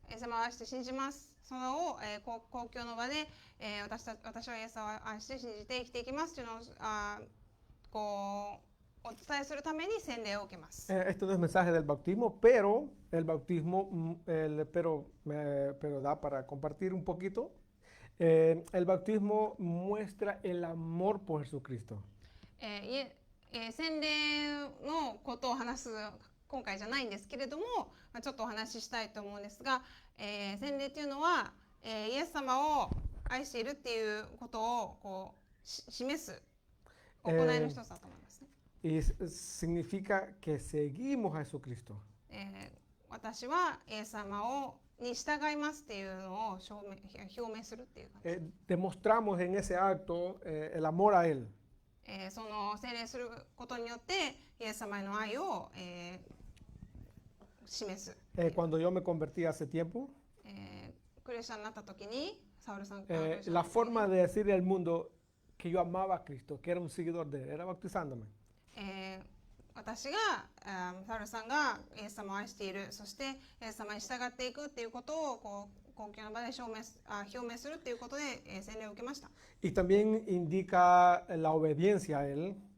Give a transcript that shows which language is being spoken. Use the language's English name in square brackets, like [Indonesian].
[Japanese] イエス様を愛して信じます。それを、公共の場で、私はイエス様を愛して信じて生きていきますというのをお伝えするために洗礼を受けます。 [Spanish] Esto no es mensaje del bautismo, pero el bautismo, pero da para compartir un poquito. El bautismo muestra el amor por Jesucristo. [Japanese] 洗礼のことを話す今回じゃないんですけれども、ちょっとお話ししたいと思うんですが、洗礼というのは、イエス様を愛しているっていうことを示す行いの一つだと思いますね。 [Spanish] Y significa que seguimos a Jesucristo. [Japanese] 私はイエス様に従いますっていうのを表明するっていう感じ。 [Spanish] Demostramos en ese acto el amor a Él. [Japanese] その洗礼することによってイエス様への愛を、示す。 [Spanish] Cuando yo me convertí hace tiempo, [Japanese] クリスチャンになった時にサウルさん [Spanish] la forma de decirle al mundo que yo amaba a Cristo, que era un seguidor de Él, era bautizándome. [Japanese] 私がサウルさんがイエス様を愛している、そしてイエス様に従っていくっていうことを公共の場で表明するっていうことで、洗礼を受けました。 [Spanish] Y también indica la obediencia a Él.